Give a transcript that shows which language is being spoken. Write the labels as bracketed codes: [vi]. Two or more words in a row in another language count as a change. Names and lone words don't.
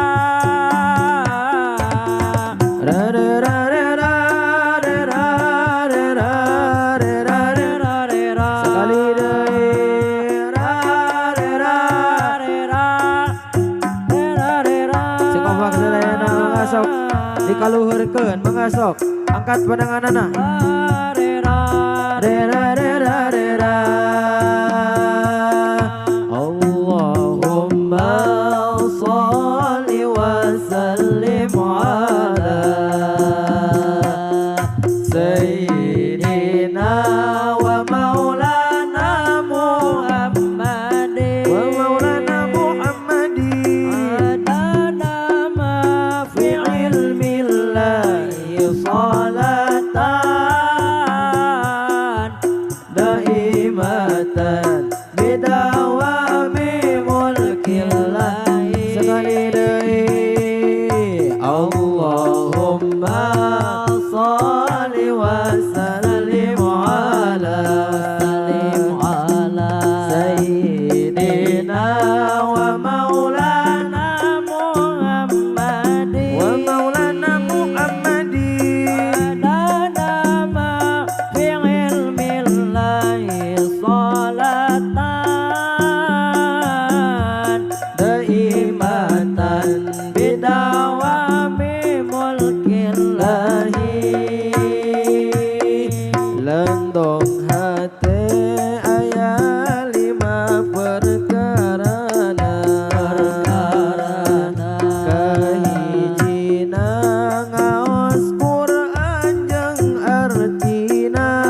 [su] ra re ra re ra re ra re ra re ra re ra re ra sekali deui ra re ra re ra re ra re ra Sing kompak sedayana mengasok dikaluhurkeun mengasok angkat pandanganana re ra re ra re ra re ra [ar] اللهم صل وسلم على سيدنا ومولانا محمد عدد ما في علم الله صلاة دائمة بدوام ملك الله [su] sekali deui [ar] اللهم صل وسلم على سيدنا ومولانا محمد عدد ما في علم الله صلاة دائمة بدوام ملك الله [su] lendong hate aya 5 perkarana kahijina ngaos Quran jeung artina